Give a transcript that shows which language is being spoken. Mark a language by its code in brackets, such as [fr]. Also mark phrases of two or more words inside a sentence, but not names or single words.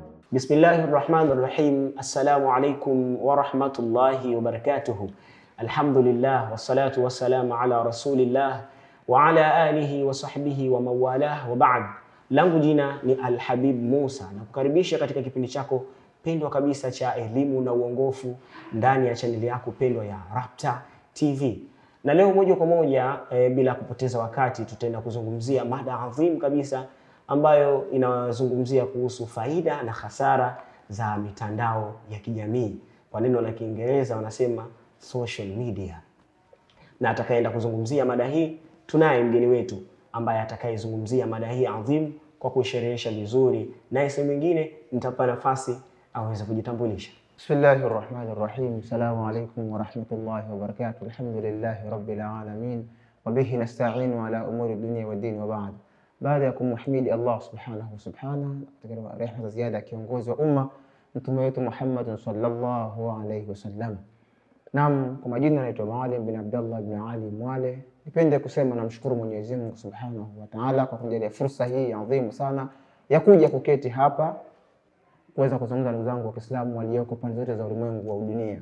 [ar] بسم الله الرحمن الرحيم. السلام عليكم ورحمة الله وبركاته. الحمد لله والصلاة والسلام على رسول الله وعلى آله وصحبه ومن والاه وبعد. [sw] Langu jina ni Al-Habib Musa na kukaribisha katika kipindi chako pendwa kabisa cha elimu na uongofu ndani ya chaneli yako pendwa ya Rapta TV. Na leo moja kwa moja bila kupoteza wakati tutaenda kuzungumzia mada adhim kabisa ambayo inazungumzia kuhusu faida na hasara za mitandao ya kijamii. Kwa neno la Kiingereza wanasema [en] social media. [sw] Na atakayeenda kuzungumzia mada hii tunaye mgeni wetu ambaye atakayezungumzia mada hii adhim kwa kusherehesha vizuri, na sehemu nyingine nitapa nafasi aweze kujitambulisha. [ar] بسم الله الرحمن الرحيم. السلام عليكم ورحمة الله وبركاته. الحمد لله رب العالمين وبه نستعين على أمور الدنيا والدين وبعد. [sw] Baada ya kumhimidi Allah [ar] سبحانه و [sw] rehema ziada ya kiongozi wa umma mtume wetu Muhammad [ar] صلى الله عليه وسلم. [sw] Naam, kwa majina naitwa Maalim bin Abdullah bin Ali Mwale. Nipende kusema namshukuru Mwenyezi Mungu [ar] سبحانه وتعالى [sw] kwa kunijalia fursa hii adhimu sana ya kuja kuketi hapa kuweza kuzungumza na ndugu zangu wa Kiislamu walioko pande zote za ulimwengu wa dunia.